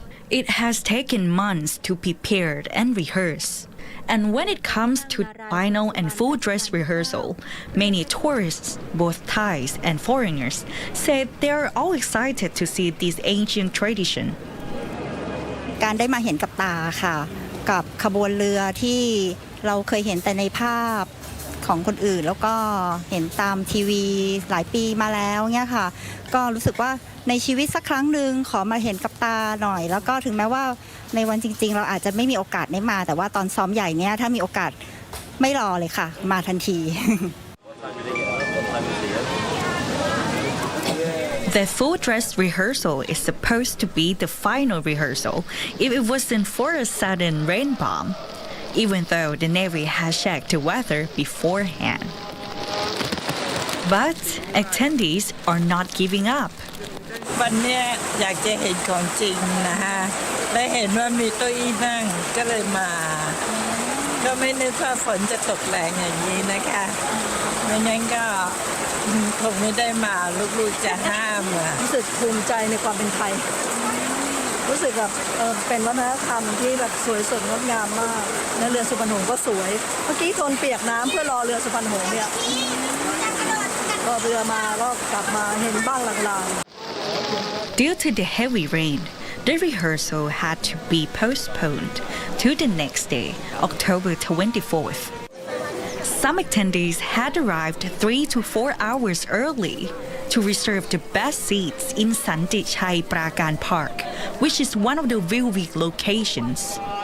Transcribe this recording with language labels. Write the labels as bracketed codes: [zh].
[en] It has taken months to prepare and rehearse. And when it comes to the final and full dress rehearsal, many tourists, both Thais and foreigners, said they are all excited to see this ancient tradition. [th] การได้มาเห็นกับตาค่ะกับขบวนเรือที่เราเคยเห็นแต่ในภาพ ของคนอื่นแล้วก็เห็นตามทีวีหลายปีมาแล้วเนี่ยค่ะก็รู้สึกว่าในชีวิตสักครั้งหนึ่งขอมาเห็นกับตาหน่อยแล้วก็ถึงแม้ว่าในวันจริงๆเราอาจจะไม่มีโอกาสได้มาแต่ว่าตอนซ้อมใหญ่เนี่ยถ้ามีโอกาสไม่รอเลยค่ะมาทันที [en] The full dress rehearsal is supposed to be the final rehearsal if it wasn't for a sudden rain bomb, even though the Navy has checked the weather beforehand. But attendees are not giving up. [th] วันนี้อยากจะเห็นของจริงนะฮะและเห็นว่ามีโต๊ะอี้นั่งก็เลยมาก็ไม่นึกว่าฝนจะตกแรงอย่างนี้นะคะไม่งั้นก็คงไม่ได้มาลูกๆจะห้าม รู้สึกภูมิใจในความเป็นไทยรู้สึกแบบเป็นวัฒนธรรมที่แบบสวยสดงดงามมากและเรือสุพรรณหงส์ก็สวยเมื่อกี้ทนเปียกน้ำเพื่อรอเรือสุพรรณหงส์เนี่ยก็เรือมาก็กลับมาเห็นบ้างลางๆ [en] Due to the heavy rain, the rehearsal had to be postponed to the next day, October 24th. Some attendees had arrived 3 to 4 hours early to reserve the best seats in Santi Chai Prakan Park, which is one of the viewing locations.